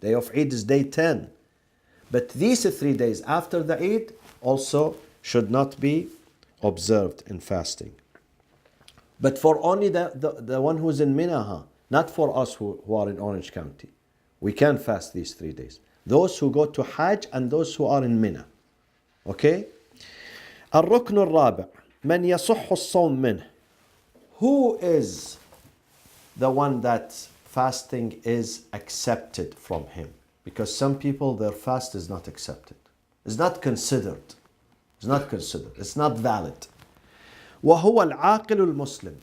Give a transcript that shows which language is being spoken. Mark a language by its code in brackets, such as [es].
[en] Day of Eid is day 10. But these 3 days after the Eid also should not be observed in fasting. But for only the one who's in Mina, not for us who are in Orange County. We can fast these 3 days. Those who go to Hajj and those who are in Mina. Okay? [ar] الركن الرابع من يصح الصوم منه. [en] Who is the one that fasting is accepted from him? Because some people, their fast is not accepted. It's not considered. It's not considered. It's not valid. [ar] وهو العاقل المسلم.